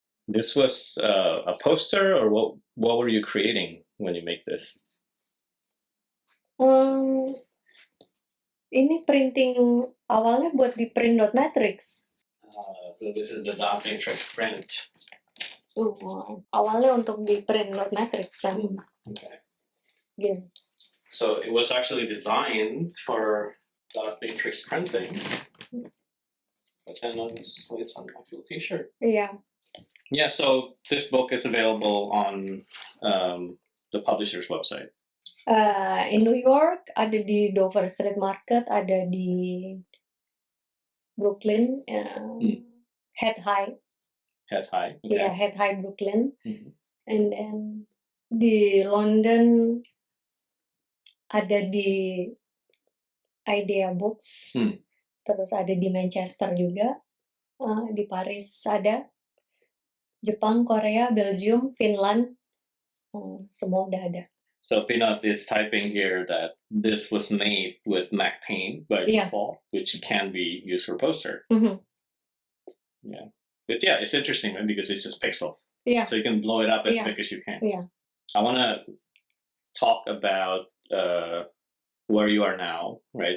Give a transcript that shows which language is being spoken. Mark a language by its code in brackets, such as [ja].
[en] This was a poster, or what were you creating when you make this? [id] Ini printing awalnya buat di print.matrix. [en] So this is the dot matrix print. [id] Awalnya untuk di print.matrix kan. [en] Okay. Yeah. So it was actually designed for dot matrix printing. But then it's on an actual T-shirt. Yeah. Yeah, so this book is available on the publisher's website. In New York, [id] ada di Dover Street Market, ada di Brooklyn, Head High. [en] Head High. Okay. Yeah, Head High Brooklyn. And then [id] di London, ada di Idea Books. Terus ada di Manchester juga. Di Paris ada. Jepang, Korea, Belgium, Finland, semua udah ada. [en] So Pinot is typing here that this was made with Mac Paint by default, which can be used for poster. Yeah, but yeah, it's interesting, right? Because it's just pixels. Yeah. So you can blow it up as big as you can. Yeah. I want to talk about where you are now, right?